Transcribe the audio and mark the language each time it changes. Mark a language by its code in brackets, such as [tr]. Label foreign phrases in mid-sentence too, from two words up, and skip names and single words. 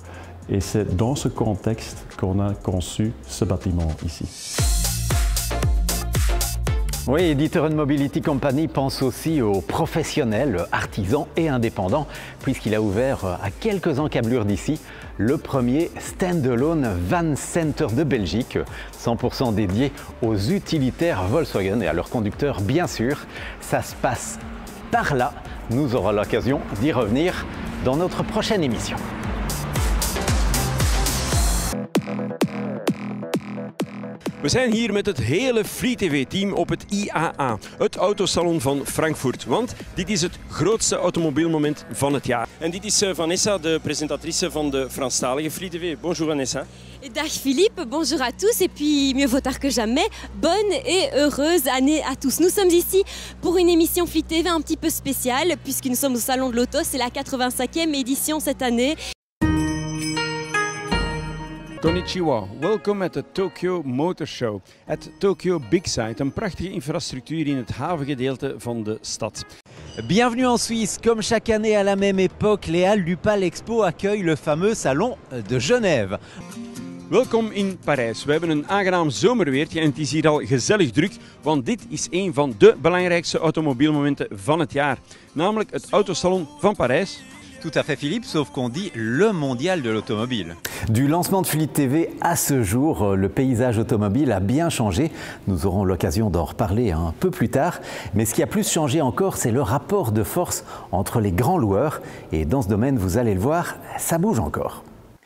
[fr] Et c'est dans ce contexte qu'on a conçu ce bâtiment ici. Oui, D'Ieteren Mobility Company pense aussi aux professionnels, artisans et indépendants, puisqu'il a ouvert à quelques encablures d'ici le premier [en] stand-alone van center [fr] de Belgique, 100% dédié aux utilitaires Volkswagen et à leurs conducteurs bien sûr. Ça se passe par là, nous aurons l'occasion d'y revenir dans notre prochaine émission. [nl] We zijn hier met het hele Fleet TV-team op het IAA, het autosalon van Frankfurt. Want dit is het grootste automobielmoment van het jaar. En dit is Vanessa, de presentatrice van de Franstalige Fleet TV. [fr] Bonjour Vanessa. Dag Philippe, bonjour à tous et puis mieux vaut tard que jamais, bonne et heureuse année à tous. Nous sommes ici pour une émission Fleet TV un petit peu spéciale puisque nous sommes au Salon de l'Auto, c'est la 85e édition cette année. [en] Konnichiwa, welkom at the Tokyo Motor Show. At Tokyo Big Site, [nl] een prachtige infrastructuur in het havengedeelte van de stad. [fr] Bienvenue en Suisse. Comme chaque année à la même époque, les Halles du Palais Expo accueillent le fameux Salon de Genève. [nl] Welkom in Parijs. We hebben een aangenaam zomerweertje en het is hier al gezellig druk, want dit is een van de belangrijkste automobielmomenten van het jaar. Namelijk het Autosalon van Parijs. [fr] Tout à fait Philippe, sauf qu'on dit le mondial de l'automobile. Du lancement de Fleet TV à ce jour, le paysage automobile a bien changé. Nous aurons l'occasion d'en reparler un peu plus tard. Mais ce qui a plus changé encore, c'est le rapport de force entre les grands loueurs. Et dans ce domaine, vous allez le voir, ça bouge encore.